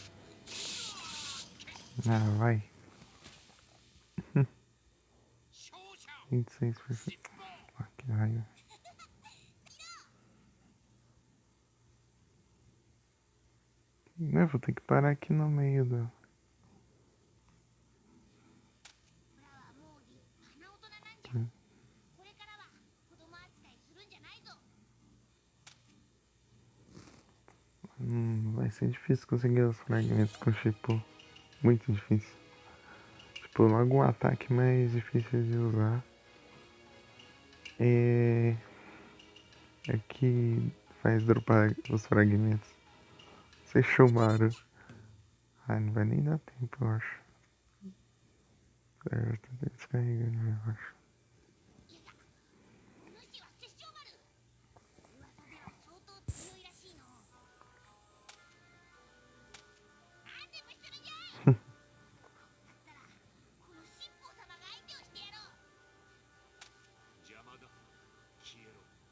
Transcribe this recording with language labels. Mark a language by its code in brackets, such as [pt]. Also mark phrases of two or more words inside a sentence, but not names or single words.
[pt] Ah, vai. 26%. Ah, que raiva. Eu vou ter que parar aqui no meio do. [ja] オラはもう立派な大人なんじゃ。これからは子供扱いするんじゃないぞ。 [pt] Vai ser difícil conseguir os fragmentos com Shippo. Muito difícil. Tipo, logo um ataque mais difícil de usar é que faz dropar os fragmentos. Você chumaram. Ah, não vai nem dar tempo, eu acho. Já tá descarregando, eu acho. [ja] 主は殺生丸。噂では相当強いらしいの。なんでもするんじゃ。だったらこの七宝様が相手をしてやろう。邪魔だ消えろ